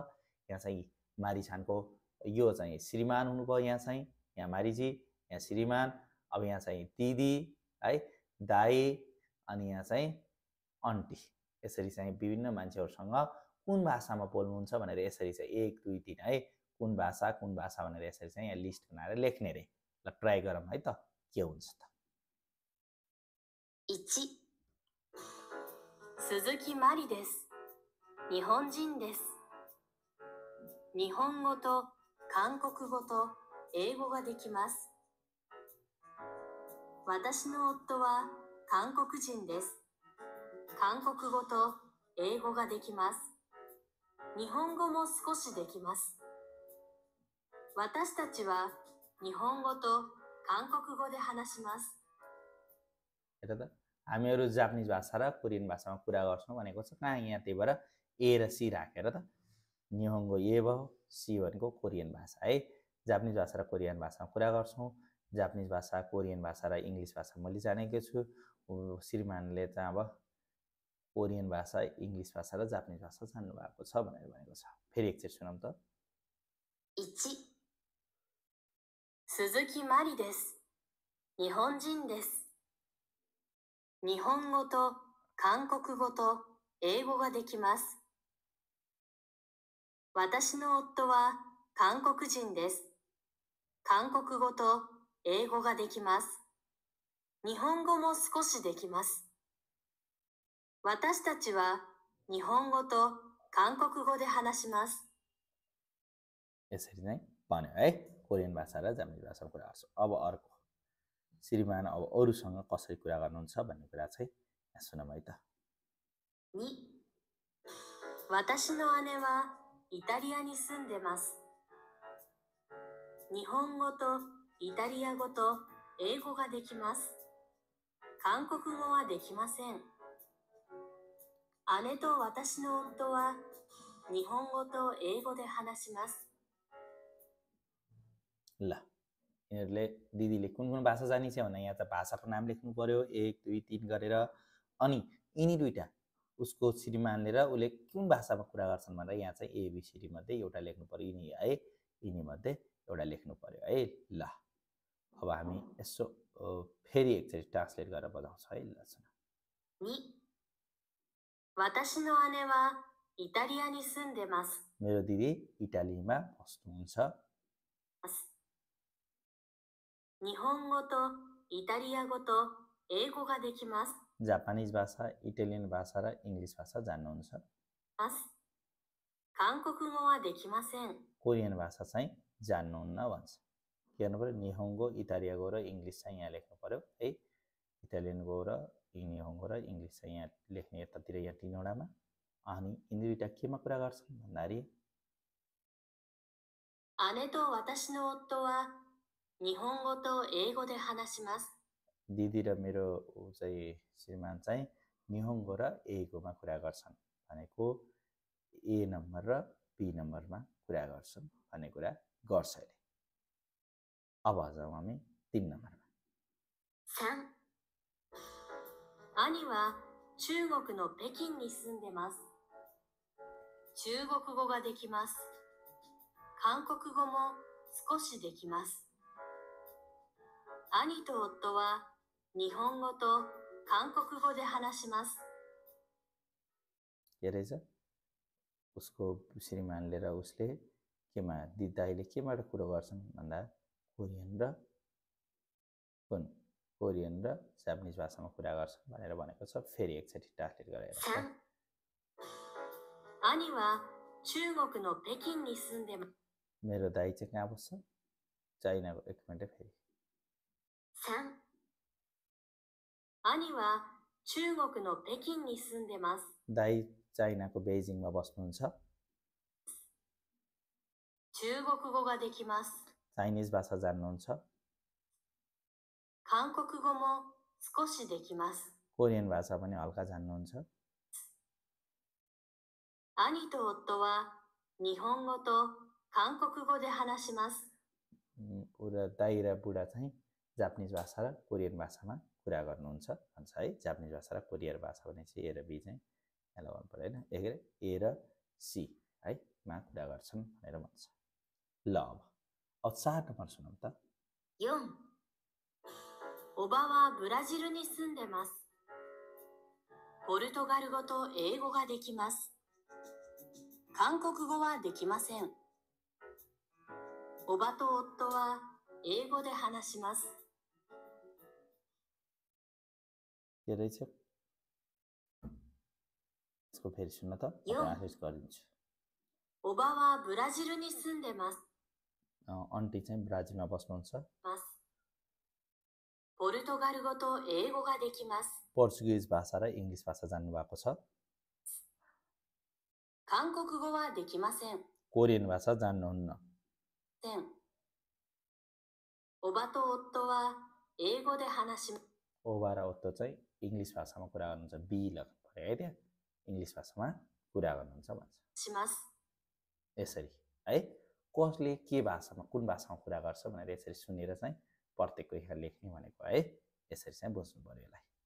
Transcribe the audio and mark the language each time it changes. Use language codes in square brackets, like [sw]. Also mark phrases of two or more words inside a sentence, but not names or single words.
[ne] यहाँ चाहिँ मारिसानको यो चाहिँ श्रीमान हुनुभयो, यहाँ चाहिँ यहाँ मारिजी, यहाँ श्रीमान, अब यहाँ चाहिँ दिदी है, दाई, अनि यहाँ चाहिँ अन्टी। यसरी चाहिँ विभिन्न मान्छेहरूसँग कुन भाषामा बोल्नुहुन्छ भनेर यसरी चाहिँ 1 2 3 है, कुन भाषा भनेर यसरी चाहिँ यहाँ लिस्ट बनाएर लेख्ने रे। ल ट्राई गरौँ है त के हुन्छ त। [ja] 1、鈴木まりです。日本人です。日本語と韓国語と英語ができます。私の夫は韓国人です。韓国語と英語ができます。日本語も少しできます。私たちは日本語と韓国語で話します。 [ne] हेर त, हामीहरू जापानिज भाषा र कोरियन भाषामा कुरा गर्छौँ भनेको छ कहाँ यहाँ, त्यही भएर ए र सी राखेर त निहोङ्गो ए भयो, सी भनेको कोरियन भाषा है। जापानिज भाषा र कोरियन भाषामा कुरा गर्छौँ। जापानिज भाषा, कोरियन भाषा र इङ्ग्लिस भाषा मैले जानेको छु। श्रीमानले चाहिँ अब कोरियन भाषा, इङ्ग्लिस भाषा र जापानिज भाषा जान्नुभएको छ भनेर भनेको छ। फेरि एकचोटि सुनौँ त। [ja] 1、鈴木まりです。日本人です。日本語と韓国語と英語ができます。私の夫は韓国人です。韓国語と英語ができます。日本語も少しできます。私たちは日本語と韓国語で話します。 [ne] यसरी नै भन्यो है, कोरियन भाषा र जापानिज भाषामा कुरा गर्छौँ। अब अर्को, श्रीमान अब अरूसँग कसरी कुरा गर्नुहुन्छ भन्ने कुरा चाहिँ यहाँ सुनौँ है त। [ja] 2、私の姉はイタリアに住んでます。日本語とイタリア語と英語ができます。韓国語はできません。姉と私の夫は日本語と英語で話します。 [ne] ल यिनीहरूले दिदीले कुन कुन भाषा जानिन्छ भन्दा यहाँ त भाषाको नाम लेख्नु पर्यो 1 2 3 गरेर, अनि यिनी दुईटा उसको श्रीमानले र उसले कुन भाषामा कुरा गर्छन् भनेर यहाँ चाहिँ एबिसिडी मध्ये एउटा लेख्नु पर्यो, यिनी है, यिनी मध्ये एउटा लेख्नु पर्यो है। ल अब हामी यसो फेरि एकचोटि ट्रान्सलेट गरेर बजाउँछ है। ल सुन। [ja] 2、私の姉はイタリアに住んでます。 [ne] मेरो दिदी इटालीमा बस्नुहुन्छ. [ja] 日本語とイタリア語と英語ができます。 [ne] जापानिज भाषा, इटालियन भाषा र इङ्ग्लिस भाषा जान्नुहुन्छ. [ja] 韓国語はできません。 [ne] कोरियन भाषा चाहिँ जान्नुहुन्न भन्छ. के गर्नु पर्यो? [ja] 日本語、イタリア語 [ne] र इङ्ग्लिस चाहिँ यहाँ लेख्नु पर्यो है. इटालियनको र निहोङ्गो र इङ्ग्लिस चाहिँ यहाँ लेख्ने यतातिर यहाँ तीनवटामा. अनि यिनी दुईटा केमा कुरा गर्छन् भन्दाखेरि [ja] 姉と私の夫は日本語と英語で話します。 [ne] दिदी र मेरो चाहिँ श्रीमान चाहिँ निहोङ्गो र एगोमा कुरा गर्छन् भनेको ए नम्बर र बी नम्बरमा कुरा गर्छन् भन्ने कुरा गर्छ अहिले. अब जाउँ हामी 3 नम्बरमा. [ja] 3. 兄は中国の北京に住んでます。中国語ができます。韓国語も少しできます。兄と夫は日本語と韓国語で話します。 [ne] के रहेछ? उसको श्रीमानले र उसले केमा दाइले केबाट कुरो गर्छन् भन्दा कोरियन र जापानिज भाषामा कुरा गर्छन् भनेर भनेको छ. फेरि एकचोटि ट्रान्सलेट गरेर. [ja] 兄は中国の北京に住んでます。 [ne] मेरो दाइ चाहिँ कहाँ बस्छ? चाइनाको. एक मिनट फेरि. [ja] 3. 兄は中国の北京に住んでます。 [ne] दाइ चाइनाको बेजिङमा बस्नुहुन्छ. [ja] 中国語ができます。 [ne] चाइनिज भाषा जान्नुहुन्छ. [ja] 韓国語も少しできます。 [ne] कोरियन भाषा पनि हल्का जान्नुहुन्छ. [ja] 兄と夫は日本語と韓国語で話します。 [ne] दाइ र बुढा चाहिँ जापानिज भाषा र कोरियन भाषामा कुरा गर्नुहुन्छ भन्छ है. जापानिज भाषा र कोरियन भाषा भने चाहिँ ए र बी चाहिँ यहाँ लगाउनु पर्यो होइन. ए र सी है मा कुरा गर्छन् भनेर भन्छ. ल अब 4 नम्बर सुनौँ त. [ja] 4. おばはブラジルに住んでます。ポルトガル語と英語ができます。韓国語はできません。おばと夫は英語で話します。 [ne] के रहेछ? यसको फेरि सुन्न त. आफै गरिदिन्छु. [ja] おばはブラジルに住んでます。 [ne] आन्टी चाहिँ ब्राजिलमा बस्नुहुन्छ. [ja] ポルトガル語と英語ができます。 [ne] पोर्चुगिज भाषा र इङ्ग्लिस भाषा जान्नु भएको छ. [ja] 韓国語はできません。 [ne] कोरियन भाषा जान्नुहुन्न. [ja] おばと夫は英語で話します。 [ne] ओबा र ओत्तो चाहिँ इङ्ग्लिस भाषामा कुरा गर्नुहुन्छ. बी लेख्नु पर्यो है. त्यहाँ इङ्ग्लिस भाषामा कुरा गर्नुहुन्छ भन्छ. [ja] します。 [ne] यसरी है. कसले के भाषामा कुन भाषामा कुरा गर्छ भनेर यसरी सुनेर चाहिँ प्रत्येकको यहाँ लेख्ने भनेको है. यसरी चाहिँ बुझ्नु पर्यो यसलाई.